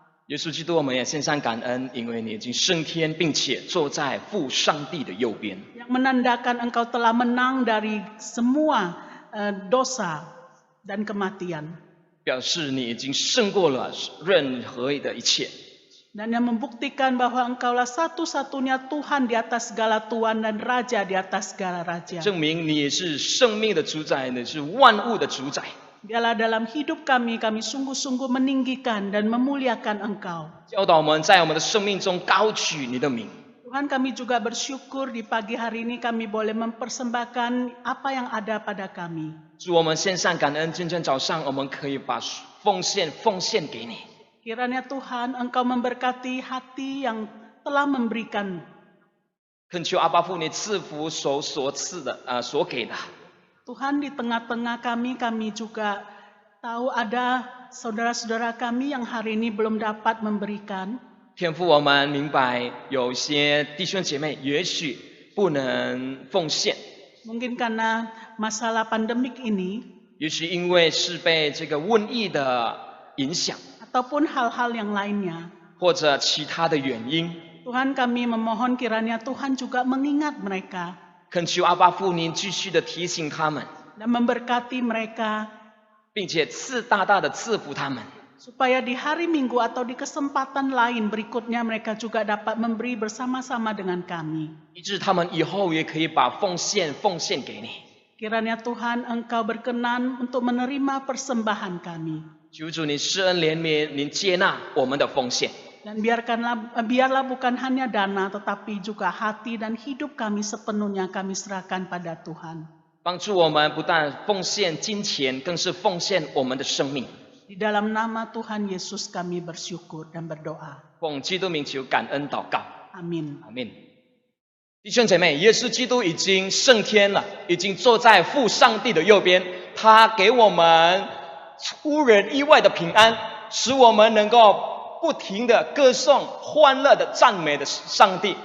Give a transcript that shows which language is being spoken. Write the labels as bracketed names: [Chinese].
[Chinese] 耶稣基督，我们也献上感恩，因为你已经升天，并且坐在父上帝的右边。 [Indonesian] Yang menandakan Engkau telah menang dari semua dosa dan kematian. [Chinese] 表示你已经胜过了任何的一切。 [Indonesian] Dan yang membuktikan bahwa Engkaulah satu-satunya Tuhan di atas segala Tuhan dan Raja di atas segala Raja. [Chinese] 证明你是生命的主宰，你是万物的主宰。 [Indonesian] Biarlah dalam hidup kami sungguh-sungguh meninggikan dan memuliakan Engkau. [Chinese] 教导我们在我们的生命中高举你的名。 [Indonesian] Tuhan, kami juga bersyukur di pagi hari ini kami boleh mempersembahkan apa yang ada pada kami. [Chinese] 主，我们献上感恩，今天早上我们可以把奉献给你。 [Indonesian] Kiranya Tuhan Engkau memberkati hati yang telah memberikan. [Chinese] 恳求阿爸父你赐福所赐的所给的。 [Indonesian] Tuhan, di tengah-tengah kami juga tahu ada saudara-saudara kami yang hari ini belum dapat memberikan. [Chinese] 天父，我们明白有一些弟兄姐妹也许不能奉献， [Indonesian] Mungkin karena masalah pandemik ini [Chinese] 也许因为是被这个瘟疫的影响， [Indonesian] ataupun hal-hal yang lainnya. [Chinese] 或者其他的原因。 [Indonesian] Tuhan, kami memohon kiranya Tuhan juga mengingat mereka [Chinese] 恳求阿爸父您继续的提醒他们， [Indonesian] dan memberkati mereka [Chinese] 并且大大的赐福他们， [Indonesian] supaya di hari Minggu atau di kesempatan lain berikutnya mereka juga dapat memberi bersama-sama dengan kami. [Chinese] 以致他们以后也可以把奉献给你。 [Indonesian] Kiranya Tuhan Engkau berkenan untuk menerima persembahan kami. [Chinese] 求主你施恩怜悯，您接纳我们的奉献。 [Indonesian] Dan biarlah bukan hanya dana tetapi juga hati dan hidup kami sepenuhnya kami serahkan pada Tuhan. [Chinese] 帮助我们不但奉献金钱，更是奉献我们的生命。 [Indonesian] Di dalam nama Tuhan Yesus kami bersyukur dan berdoa. [Chinese] 奉基督名求感恩祷告， [Indonesian] Amin. [Chinese] 阿门。弟兄姐妹，耶稣基督已经升天了，已经坐在父上帝的右边，他给我们出人意外的平安，使我们能够不停的歌颂、欢乐的赞美的上帝。